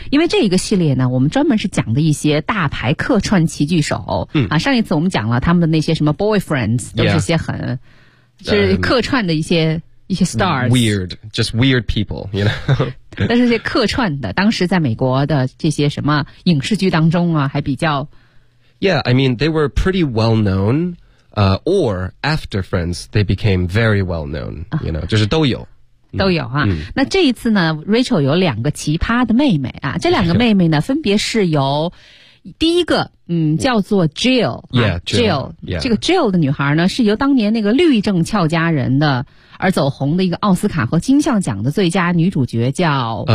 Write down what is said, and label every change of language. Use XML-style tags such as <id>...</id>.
<zh>因为这一个系列呢，我们专门是讲的一些大牌客串齐聚首。上一次我们讲了他们的那些什么 boyfriends。</zh> <en>Yeah.</en> <zh>这些很是客串的一些 stars,</zh> <en>weird, just weird people, you know.</en> <zh>但是这些客串的，当时在美国的这些什么影视剧当中啊，还比较</zh> <en>，Yeah, I mean they were pretty well known, or after Friends they became very well known, you know, 就是都有。</en> <zh>都有啊、那这一次呢 ，Rachel 有两个奇葩的妹妹啊，这两个妹妹呢，分别是由。第一个叫做 Jill, Jill, 这个 Jill 的女孩呢是由当年那个绿政俏佳人的而走红的一个奥斯卡和金像奖的最佳女主角叫</zh>